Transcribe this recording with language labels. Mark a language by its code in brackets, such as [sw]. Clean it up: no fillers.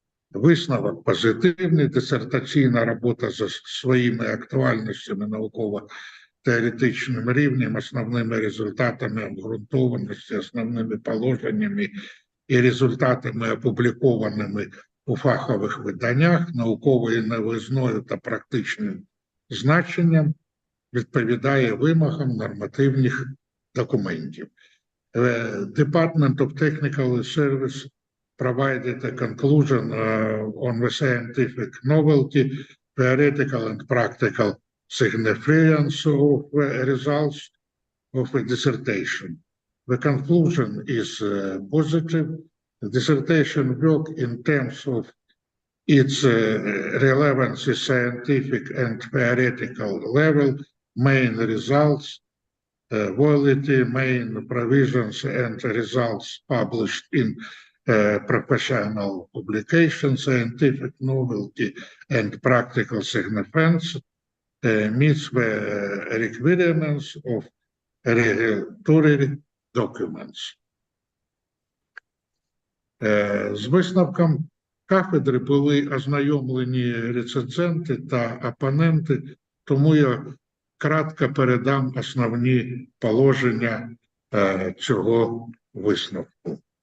[uk] Висновок позитивний, дисертаційна робота за своїми актуальностями, науково-теоретичним рівнем, основними результатами обґрунтованості, основними положеннями і результатами, опублікованими у фахових виданнях, науковою новизною та практичним значенням, відповідає вимогам нормативних документів. [en] Department of Technical Service provided a conclusion on the scientific novelty, theoretical and practical significance of the results of a dissertation. The conclusion is positive. The dissertation work in terms of its relevancy, scientific and theoretical level, main results, quality, main provisions and results published in professional publications, scientific novelty and practical significance meets the requirements of regulatory documents. [uk] З висновком кафедри були ознайомлені рецензенти та опоненти, тому я кратко передам основні положення цього висновку.